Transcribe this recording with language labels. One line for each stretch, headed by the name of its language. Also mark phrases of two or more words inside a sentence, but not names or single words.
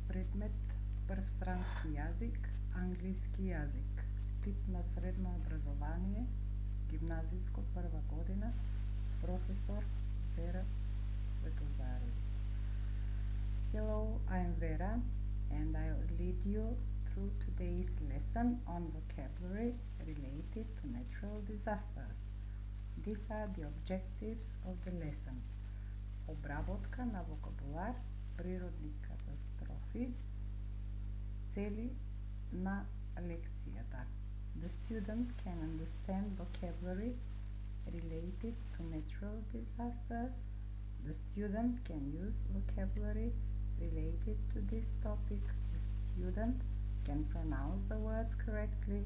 Macedonian: Предмет прв странски јазик, англиски јазик. Тип на средно образование, гимназиско прва година, професор Вера Светозаревич.
English: Hello, I'm Vera and I'll lead you through today's lesson on vocabulary related to natural disasters. These are the objectives of the lesson.
Macedonian: Обработка на вокабулар, природни катастрофи, цели на лекцијата.
English: The student can understand vocabulary related to natural disasters. The student can use vocabulary related to this topic. The student can pronounce the words correctly.